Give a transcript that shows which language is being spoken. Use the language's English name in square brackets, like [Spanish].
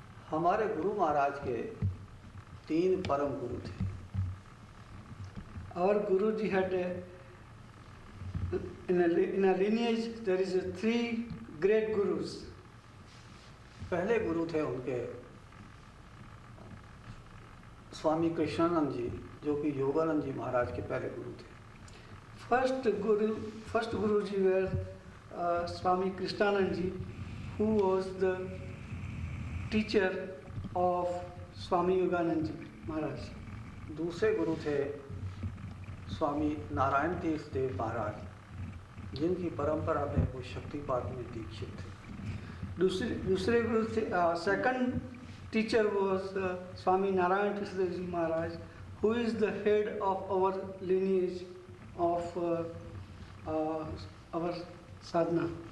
[Hindi] हमारे गुरु महाराज के 3 परम गुरु थे। [English] Our Guruji had in a lineage there is 3 great gurus. [Hindi] पहले गुरु थे उनके स्वामी कृष्णानंद जी, जो कि योगानंद जी महाराज के पहले गुरु थे। [English] First Guruji were Swami Krishnanand ji, who was the teacher of Swami Yoganand ji Maharaj. [Hindi] दूसरे गुरु थे स्वामी नारायण तीर्थ देव महाराज, जिनकी परंपरा में वो शक्तिपात में दीक्षित थे। दूसरे गुरु थे, [English] second teacher was Swami Narayan Tirth Dev Ji Maharaj, who is the head of our lineage of our sadhana.